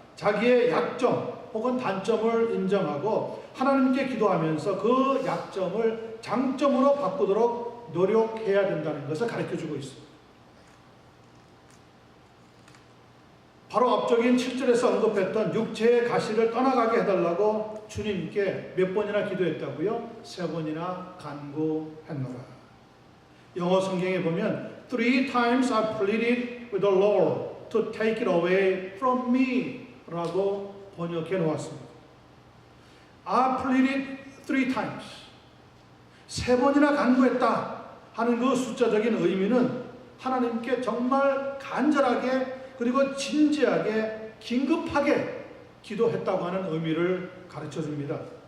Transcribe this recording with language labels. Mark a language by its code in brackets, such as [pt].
[ko] 자기의 약점 혹은 단점을 인정하고 하나님께 기도하면서 그 약점을 장점으로 바꾸도록 노력해야 된다는 것을 가르쳐주고 있습니다. 바로 앞적인 7절에서 언급했던 육체의 가시를 떠나가게 해달라고 주님께 몇 번이나 기도했다고요? 3번이나 간구했노라. 영어 성경에 보면 [en] 3 times I pleaded with the Lord to take it away from me [ko] 라고 번역해 놓았습니다. [en] I pleaded 3 times. [ko] 3번이나 간구했다 하는 그 숫자적인 의미는 하나님께 정말 간절하게 그리고 진지하게 긴급하게 기도했다고 하는 의미를 가르쳐 줍니다.